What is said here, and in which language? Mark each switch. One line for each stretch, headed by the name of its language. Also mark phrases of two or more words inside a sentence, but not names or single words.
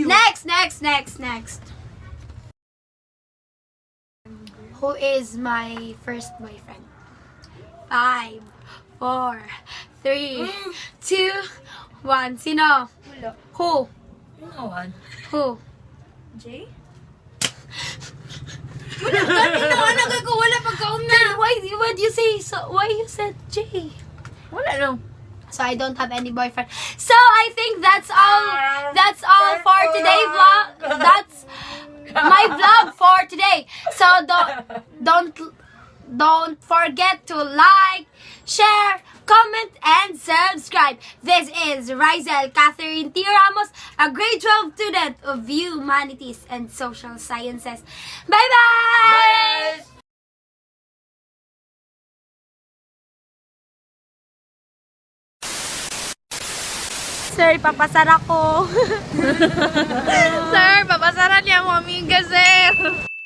English: Next. Who is my first boyfriend? 5, 4, 3, 2, 1. Sino? Who? No one. Who? Jay?
Hiligaynon: Wala pagkauna.
English: Why do you say so? Why you said J?
Hiligaynon: Wala lang.
English: So I don't have any boyfriend. So I think that's all. That's all for today vlog. That's my vlog for today. So don't forget to like, share, comment, and subscribe. This is Rizel Catherine T. Ramos, a grade 12 student of Humanities and Social Sciences. Bye-bye!
Hiligaynon: Sir, papasara ko. Sir, papasaran niya mo amiga, sir.